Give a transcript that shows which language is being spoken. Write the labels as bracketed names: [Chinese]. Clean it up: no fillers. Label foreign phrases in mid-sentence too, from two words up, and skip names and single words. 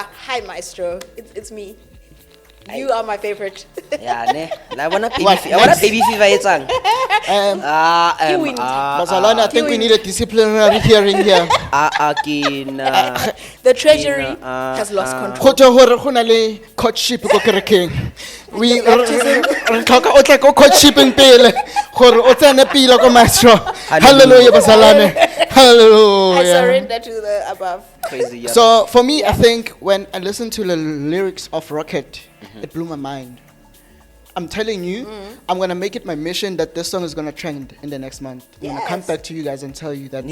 [English] Hi, Maestro. It's me. You are my favorite. Yeah, ne. I wanna baby What? fever. I wanna baby fever etsang. wins. Bazalwane, I think we need a disciplinary hearing here. The treasury has lost control. [Tswana] Go tjho hore go na le courtship ko kerekeng. We re tlhoka o tle ko courtshiping pele gore o tsene pila ko Myztro. [Zulu] Hallelujah bazalwane. [English] I Hallelujah. surrender to the above. Crazy. Yeah. So for me, I think when I listened to the lyrics of Rocket, it blew my mind. I'm telling you, I'm gonna make it my mission that this song is gonna trend in the next month. I'm gonna come Yes. back to you guys and tell you that